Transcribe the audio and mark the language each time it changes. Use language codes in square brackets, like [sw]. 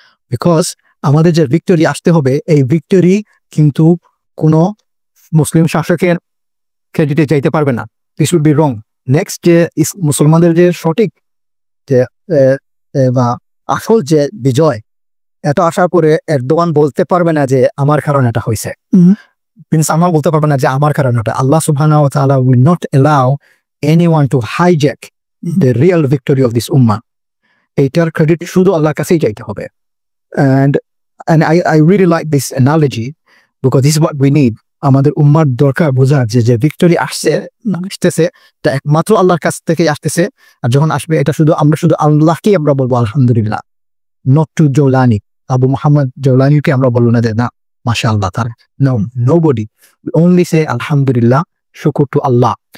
[bn] Because আমাদের যে victory আসতে হবে, এই ভিক্টরি কিন্তু কোনো মুসলিম শাসকের ক্রেডিটে যাইতে পারবে না, this would be wrong. Next যে মুসলমানদের যে সঠিক যে বা আসল যে বিজয়, এটা আসার পরে এরদোয়ান বলতে পারবে না যে আমার কারণে এটা হয়েছে। প্রিন্স আমার বলতে পারবে না যে আমার কারণে এটা। [en] আল্লাহ সুবহানাহু ওয়া তাআলা will not allow anyone to hijack the real victory of this ummah. [bn] এইটার ক্রেডিট শুধু আল্লাহর কাছেই যাইতে হবে। [en] And I really like this analogy because this is what we need. [bn] আমাদের উম্মার দরকার বোঝার যে ভিক্টোরি আসতেছে তা একমাত্র আল্লাহর কাছ থেকে আসতেছে, আর যখন আসবে এটা আমরা শুধু আল্লাহকেই আমরা বলবো আলহামদুলিল্লাহ, নট টু জৌলানি, আবু মোহাম্মদ জৌলানিকে আমরা বলবো না যে না মাশাআল্লাহ তার, nobody, we only say alhamdulillah, শুকর to Allah.